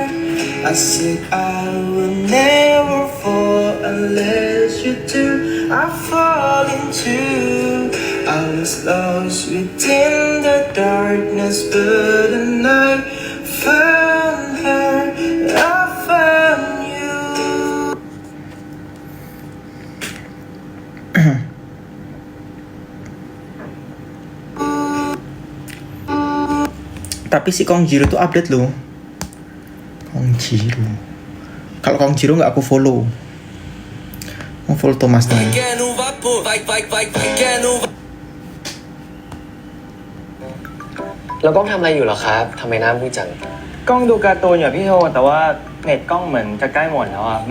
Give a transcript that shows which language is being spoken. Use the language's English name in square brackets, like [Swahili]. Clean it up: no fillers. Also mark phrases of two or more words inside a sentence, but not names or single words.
[English] I said I would never fall unless you do. I fall into. I was lost within the darkness, but then I found her. I found you. [Indonesian] Tapi si Kong Jiro tuh update loh. Kong Jiro. Kalau Kong Jiro nggak aku follow. Mau follow Thomas nih. [Thai] แล้วกล้องทำอะไรอยู่เหรอครับทำไมหน้ามืดจัง กล้องดูการ์ตูนอยู่พี่โทแต่ว่าเน็ตกล้องเหมือนจะใกล้หมดแล้วอ่ะนี่